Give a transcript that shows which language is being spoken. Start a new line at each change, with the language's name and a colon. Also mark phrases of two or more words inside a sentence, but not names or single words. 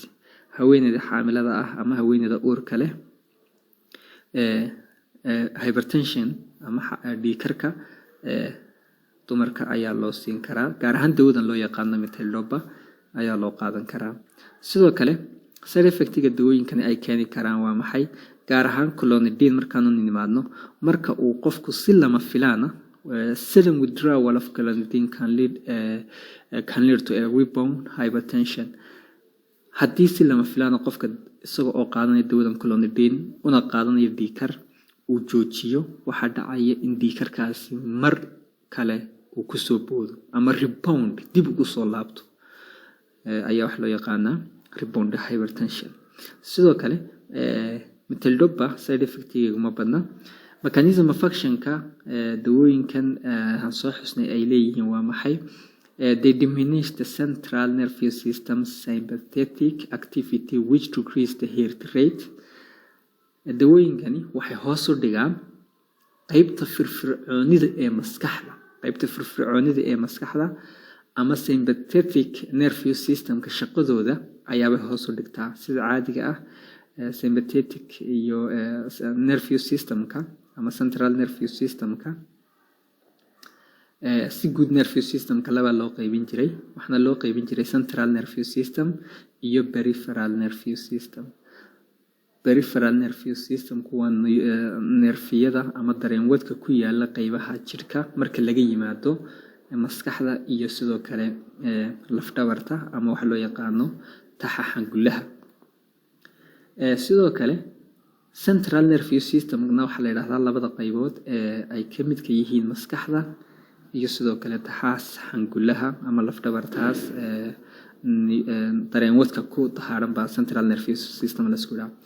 Somali: haweeneyda xaamilada ah ama haweeneyda uurka leh hypertension ama dhiigkarka dumarka ayaa loo siin karaa. gaar ahaan dawadan loo yaqaano metildopa ayaa loo qaadan karaa. sidoo kale
English: side effect-ga
Somali: dawooyinkani ay keeni karaan waa maxay? gaar ahaan clonidine markaanu nimaadno marka uu qofku si lama filaana
English: sudden withdrawal of clonidine can lead to a rebound hypertension.
Somali: haddii si lama filaana qofka isaga oo qaadanaya dawadan clonidine una qaadanaya dhiigkar uu joojiyo waxaa dhacaya in dhiigkarkaasi mar kale uu kusoo boodo ama rebound dib ugu soo laabto ayaa wax loo yaqaanaa
English: rebound hypertension.
Somali: sidoo kale metildopa
English: side effect-geedu
Somali: ma badna.
English: mechanism of action-ka
Somali: dawooyinkan aan soo xusnay ay leeyihiin waa maxay?
English: they diminish the central nervous system sympathetic activity which decrease the heart rate.
Somali: dawooyinkani waxay hoos u dhigaan qaybta firfircoonida ee maskaxda ama
English: sympathetic nervous system-ka
Somali: shaqadooda ayaabay hoos u dhigtaa. sida caadiga ah sympathetic iyo
English: nervous system-ka
Somali: ama
English: central nervous system-ka
Somali: si guud
English: nervous system-ka
Somali: laba loo qaybin jiray. waxaana loo qaybin jiray
English: central nervous system
Somali: iyo
English: peripheral nervous system. peripheral nervous system-ku
Somali: waa nerfiyada ama dareenwadka ku yaala qaybaha jirka marka laga yimaado maskaxda iyo sidoo kale lafdhabarta ama waxa loo yaqaano taxaxangulaha. sidoo kale
English: central nervous system-na
Somali: waxa la yiraahdaa labada qaybood ee ay ka mid ka yihiin maskaxda iyo sidoo kale taxaxangulaha ama lafdhabartaas dareenwadka ku taxaaran baa
English: central nervous system
Somali: la isku yiraahdo.